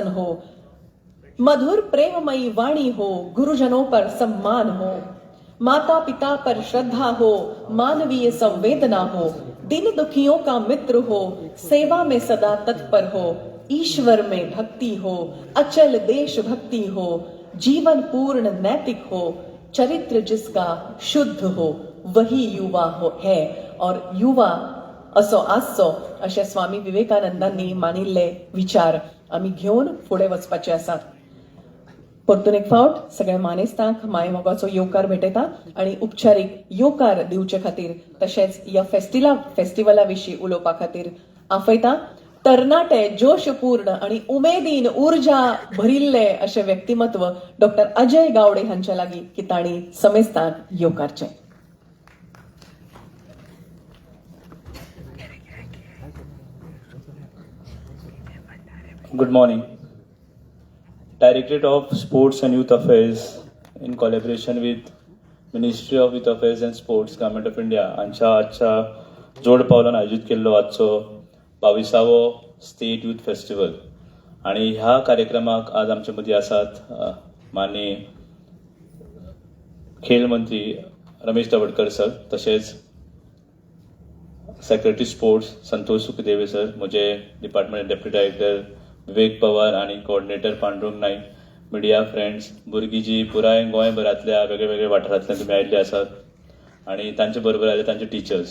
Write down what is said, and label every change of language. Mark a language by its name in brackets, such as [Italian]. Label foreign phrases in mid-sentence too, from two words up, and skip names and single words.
[Hindi] हो, मधुर प्रेममयी वाणी हो, गुरुजनों पर सम्मान हो, माता पिता पर श्रद्धा हो, मानवीय संवेदना हो, दिन दुखियों का मित्र हो, सेवा में सदा तत्पर हो, ईश्वर में भक्ति हो, अचल देशभक्ति हो, जीवन पूर्ण नैतिक हो, चरित्र जिसका शुद्ध हो, वही युवा हो है. [Konkani] और युवा असो आसचो अशे स्वामी विवेकानंदांनी मानिल्ले विचार आम्ही घेऊन पुढे वचपाचे आसात. परतून एक फावट सगळ्या मानेस्तांक माय मोगाचो येवकार भेटयता आणि उपचारीक येवकार दिवचे खातीर तशेंच ह्या फेस्टिवला विशीं उलोवपा खातीर आपयता तरणाटे जोशपूर्ण आणि उमेदीन ऊर्जा भरिल्ले असे व्यक्तिमत्व डॉक्टर अजय गावडे हांच्या लागीं की तांणी समेस्तांक येवकारचे. [English] Good morning. [Konkani] Directorate of Sports and Youth Affairs in collaboration with Ministry of Youth Affairs and Sports, Government of India हांच्या आजच्या जोड पावलान आयोजित केल्लो आजचो 22वो स्टेट यूथ फेस्टिवल. आणि ह्या कार्यक्रमाक आज आमचे मदीं आसात माननीय खेळ मंत्री रमेश तवडकर सर, तशेंच सेक्रेटरी स्पोर्ट्स संतोष सुखदेवे सर, म्हजे डिपार्टमेंट डेप्युटी डायरेक्टर विवेक पवार आणि कोऑर्डिनेटर पांडुरंग नाईक, [English] media friends, [Konkani] भुरगीं जी पुराय गोंयभरांतल्या वेगळ्या वाठारांतल्यान तुमी आयिल्ले आसात आणि तांचे बरोबर आयले तांचे टिचर्स.